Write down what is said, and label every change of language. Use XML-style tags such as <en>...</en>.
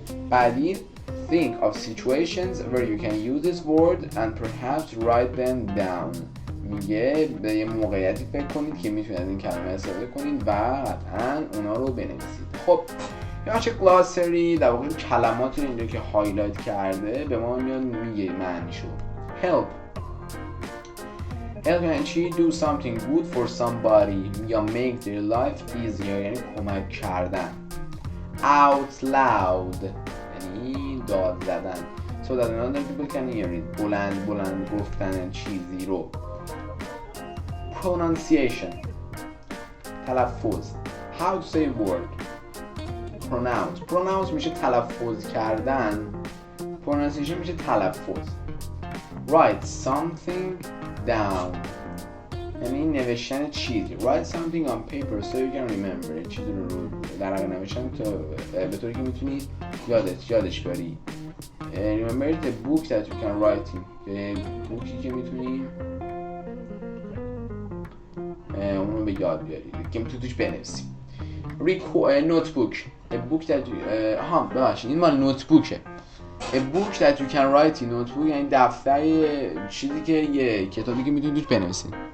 <fa>بعدی</fa> <en>think of situations where you can use this word and perhaps write them down.</en> <fa>میگه به یه موقعیتی فکر کنید که میتونید از این کلمه استفاده کنید و قطعاً اونا رو بنویسید. خب یه بچه گلاسری در واقع کلمات رو اینجا که هایلایت کرده به ما میاد میگه معنیشو.</fa> <en>help یعنی چی؟ do something good for somebody یا make their life easier</en> <fa>یعنی کمک کردن.</fa> <en>out loud</en> <fa>یعنی داد زدن</fa> <en>so that another people can hear it</en> <fa>بلند گفتن چیزی رو.</fa> <en>pronunciation تلفظ. how to say a word.</en> <fa>pronounce میشه تلفظ کردن، pronunciation میشه تلفظ.</fa> <en>write something down</en> <fa>یعنی نوشتن چیزی.</fa> <en>write something on paper so you can remember.</en> <fa>چیزی رو در ورق نوشتن تا به طوری که میتونی یادش بیاری.</fa> <en>remember the book that you can write in.</en> <fa>بوکی که میتونی اونو به یاد بیاری که میتونی توش بنویسی.</fa> <en>notebook a book that you</en> <fa>ببخشید این مال نوتبوکه.</fa> <en>a book that you can write in</en> <fa>notebook یعنی دفتر چیزی که یه کتابی که میتونی توش بنویسی.</fa>